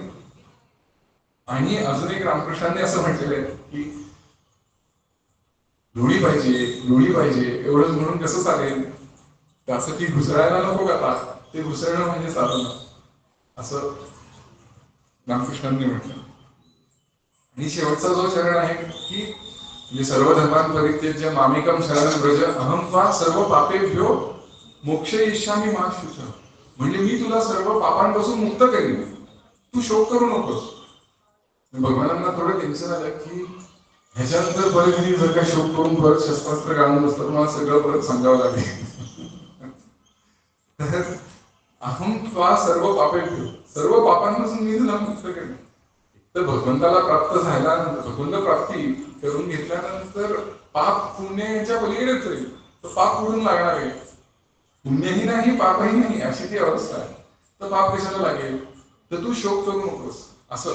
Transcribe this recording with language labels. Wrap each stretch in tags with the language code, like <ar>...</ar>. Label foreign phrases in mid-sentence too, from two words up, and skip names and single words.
<mr>आणि अजून एक रामकृष्णांनी असं म्हटलेलं आहे की लोणी पाहिजे एवढंच म्हणून कसं चालेल, त्यासाठी घुसळायला नको का ताक, ते घुसळणं म्हणजे साधना, असं रामकृष्णांनी म्हटलं. आणि शेवटचा जो चरण आहे की म्हणजे</mr> <sa>सर्व धर्मान परित्यज्य मामेकम शरणं व्रज अहं त्वा सर्व पापेभ्यो मोक्षयिष्यामि मा शुचः.</sa> <mr>म्हणजे मी तुला सर्व पापांपासून मुक्त करेन, तू शोक करू नकोस. भगवानांना थोडं टेन्शन आलं की ह्याच्यानंतर परत मी जर का शोक करून परत शस्त्रास्त्र घालून बसलं तर मला सगळं परत सांगावं लागेल.</mr> <sa>तर अहं त्वा सर्व पापेभ्यो,</sa> <mr>सर्व पापांपासून मी तुला मुक्त करेन. तर भगवंताला प्राप्त झाल्यानंतर, भगवंत प्राप्ती करून घेतल्यानंतर पाप पुण्याच्या पलीकडेच जाईल, तर पाप पुढून लागणार आहे. पुण्यही नाही पापही नाही अशी ती अवस्था आहे, तर पाप कशाला लागेल, तर तू शोक करू नकोस असं.</mr>